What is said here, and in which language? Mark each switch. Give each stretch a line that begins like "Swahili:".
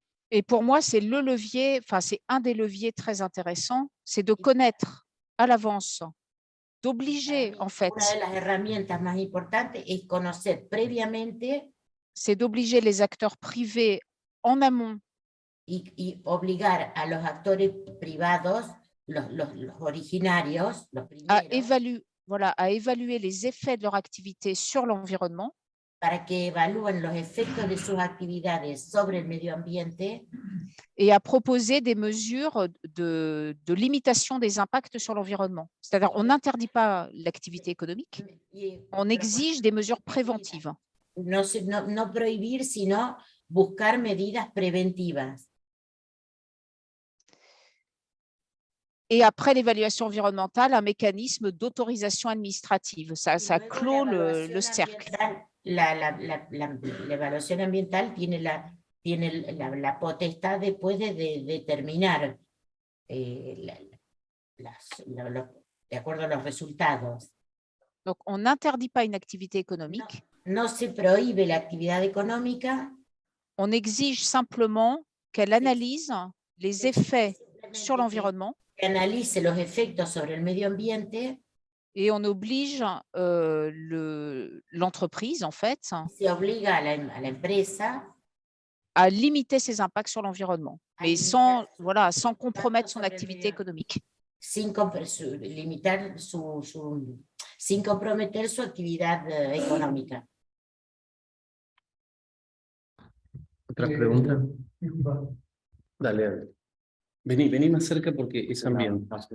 French: Et pour moi, c'est le levier, enfin, c'est un des leviers très intéressants, c'est de connaître à l'avance, d'obliger, en fait,
Spanish: Una de las herramientas más importantes es conocer previamente
French: c'est d'obliger les acteurs privés en amont
Spanish: y obligar a los actores privados, los originarios, los
French: à
Spanish: primeros,
French: évaluer les effets de leur activité sur l'environnement
Spanish: para que evalúen los efectos de sus actividades sobre el medio ambiente
French: et à proposer des mesures de limitation des impacts sur l'environnement. C'est-à-dire, on n'interdit pas l'activité économique, on exige des mesures préventives.
Spanish: No prohibir, sino buscar medidas preventivas.
French: Et après l'évaluation environnementale, un mécanisme d'autorisation administrative. Ça clôt le cercle.
Spanish: La evaluación ambiental tiene la potestad después de determinar de acuerdo a los resultados.
French: Donc, on n'interdit pas une activité économique.
Spanish: No se prohíbe la actividad económica.
French: On exige simplement qu'elle analyse les effets sur l'environnement.
Spanish: Que analice los efectos sobre el medio ambiente.
French: Et on oblige l'entreprise, en fait,
Spanish: Se obliga a la empresa
French: à limiter ses impacts sur l'environnement, mais sans compromettre son activité économique.
Spanish: Sin comprometer su actividad económica. ¿Otra pregunta? Dale. Vení más cerca porque es ambiente.